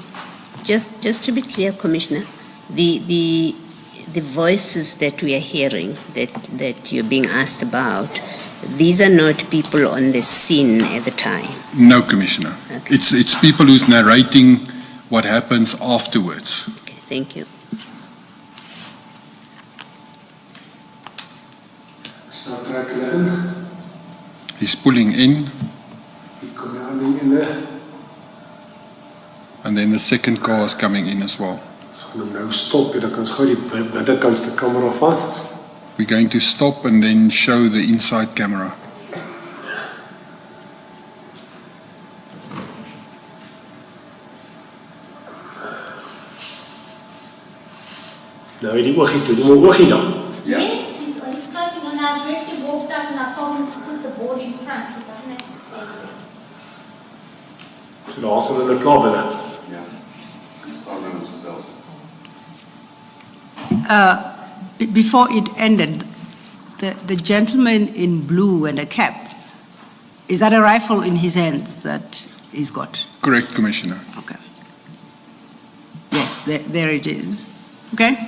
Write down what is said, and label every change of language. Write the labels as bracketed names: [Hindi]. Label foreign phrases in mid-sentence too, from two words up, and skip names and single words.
[English] Just to be clear, Commissioner, the voices that we are hearing, that you're being asked about, these are not people on the scene at the time. No, Commissioner. Okay. It's people who's narrating what happens afterwards. Okay, thank you. [Afrikaans] Start trek hulle in. [English] He's pulling in, [Afrikaans] Hier kom die ander ene. [English] and then the second car is coming in as well. [Afrikaans] Ons gaan hom nou stop en dan kan ons gou die binnenkantste kamera vat. [English] We're going to stop and then show the inside camera. [Afrikaans] Nou die oogie toe, die oogie dan. [English] Yes, he's closing on that. We actually walked up and I told him to put the board in front. He doesn't have to stay there. [Afrikaans] So daar is hulle klaar binne. [English] Before it ended, the gentleman in blue and a cap, is that a rifle in his hands that he's got? Correct, Commissioner. Okay. Yes, there it is. Okay?